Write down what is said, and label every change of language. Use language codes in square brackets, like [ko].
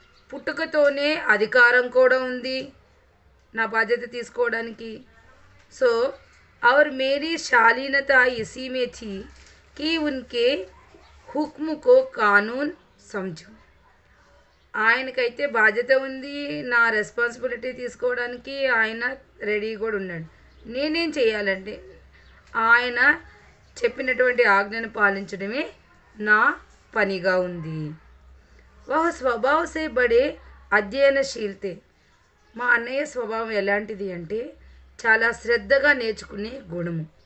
[te] పుట్టుకతోనే అధికారం కూడా ఉంది నా బాధ్యత తీసుకోవడానికి. [hi] సో और मेरी शालीनता इसी में थी कि उनके हुक्म को कानून समझूं. [te] ఆయనకైతే బాధ్యత ఉంది, నా రెస్పాన్సిబిలిటీ తీసుకోవడానికి ఆయన రెడీ కూడా ఉన్నాడు. నేనేం చేయాలంటే ఆయన చెప్పినటువంటి ఆజ్ఞను పాలించడమే నా పనిగా ఉంది. [hi] వహ స్వభావ సే బడే అధ్యయనశీలతే. [te] మా అన్నయ్య స్వభావం ఎలాంటిది అంటే చాలా శ్రద్ధగా నేర్చుకునే గుణము.